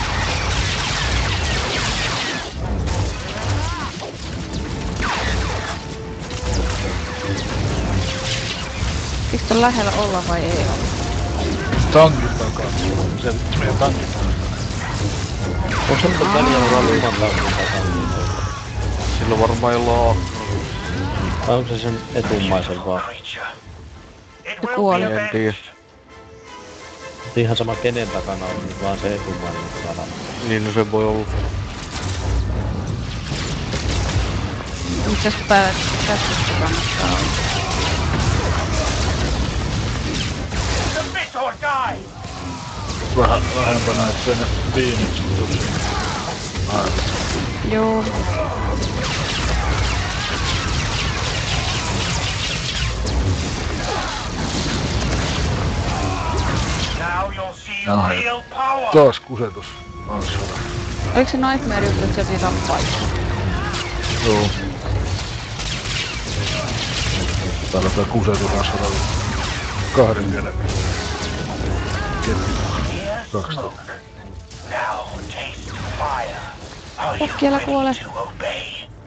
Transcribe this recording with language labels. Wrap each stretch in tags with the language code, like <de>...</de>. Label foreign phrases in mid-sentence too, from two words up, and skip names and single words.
<fi>Eikö ton lähellä olla vai ei olla? Tankin takaa. Se meidän tankin takaa. Onko se nyt väliä ralliman tankin takaa? Sillä varmaan jollain Vai onko se sen etummaisen vaan?</fi> <en>Creature. It</en> <fi>Se</fi> <en>will</en> <fi>kuoli.</fi> <en>be</en> <fi>En tiedä.</fi> <en>avenged.</en> <fi>Ihan sama kenen takana on, niin vaan se etummainen sana. Niin no se voi olla. Mitäs päällä käskystä kannattaa olla?</fi> <en>Submit or die!</en> <fi>Vähän lähempänä, ettei ne viimeksi tuli. Aivan. Joo.</fi> <en>Now you'll see</en> <fi>Jaha.</fi> <en>real power!</en> <fi>Taas kusetus. On se. Oliko se Nightmare juttu, että sieltä tappaa? Joo. Täällä tää kusetus asfaltalla. 2 käden. Ketju.</fi> <en>Here's 2 smoke. Now taste fire. Are you</en> <fi>Äkkiä älä kuole.</fi> <en>ready to obey?</en>